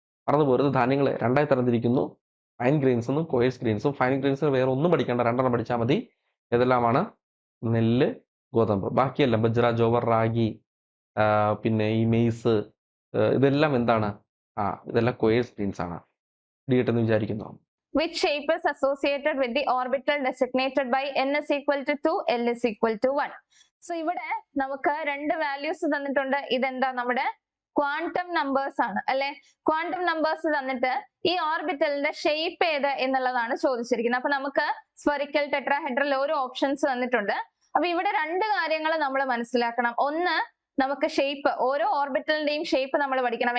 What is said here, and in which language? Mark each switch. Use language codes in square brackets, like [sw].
[ml] മറന്നു പോരുത്, ധാന്യങ്ങളെ രണ്ടായി തരംതിരിക്കുന്നു. ഫൈൻ ഗ്രെയിൻസ് എന്നും കൊയേഴ്സ് ഗ്രെയിൻസും. ഫൈൻ ഗ്രെയിൻസിന് വേറെ ഒന്നും പഠിക്കേണ്ട, 2 പഠിച്ചാൽ മതി. ഏതെല്ലാമാണ്? നെല്ല്, ഗോതമ്പ്. ബാക്കിയെല്ലാം ബജ്റ, ജോവർ, റാഗി, പിന്നെ ഈ മെയ്സ് ഇതെല്ലാം എന്താണ്? ഇതെല്ലാം കൊയേഴ്സ് ഗ്രെയിൻസ് ആണ്. എന്ന് വിചാരിക്കുന്നു. [en] Which shape is associated with the orbital designated by n is equal to 2, l is equal to 1? [ml] So ഇവിടെ നമുക്ക് 2 വാല്യൂസ് തന്നിട്ടുണ്ട്. ഇതെന്താ? നമ്മുടെ ക്വാണ്ടം നമ്പേഴ്സ് ആണ് അല്ലെ. ക്വാണ്ടം നമ്പേഴ്സ് തന്നിട്ട് ഈ ഓർബിറ്റലിന്റെ ഷേപ്പ് ഏത് എന്നുള്ളതാണ് ചോദിച്ചിരിക്കുന്നത്. അപ്പൊ നമുക്ക് സ്ഫെറിക്കൽ, ടെട്രാഹെഡ്രൽ ഓരോ ഓപ്ഷൻസ് തന്നിട്ടുണ്ട്. അപ്പൊ ഇവിടെ 2 കാര്യങ്ങൾ നമ്മൾ മനസ്സിലാക്കണം. ഒന്ന്, നമുക്ക് ഷേപ്പ്, ഓരോ ഓർബിറ്റലിന്റെയും ഷേപ്പ് നമ്മൾ പഠിക്കണം.